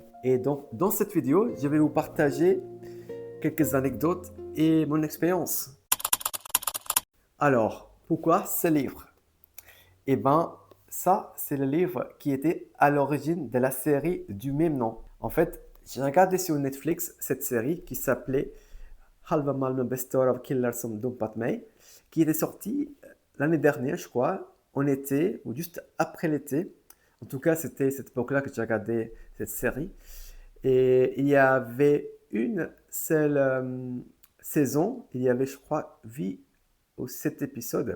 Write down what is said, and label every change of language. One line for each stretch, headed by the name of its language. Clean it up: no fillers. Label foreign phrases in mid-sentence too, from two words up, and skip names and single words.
French: Et donc, dans cette vidéo, je vais vous partager quelques anecdotes et mon expérience. Alors, pourquoi ce livre? Eh ben, ça, c'est le livre qui était à l'origine de la série du même nom. En fait, j'ai regardé sur Netflix cette série qui s'appelait Halva Malmö består av killar som dumpat mig, qui était sortie l'année dernière, je crois, en été ou juste après l'été. En tout cas, c'était cette époque-là que j'ai regardé cette série. Et il y avait une seule saison, il y avait, je crois, 8 ou 7 épisodes.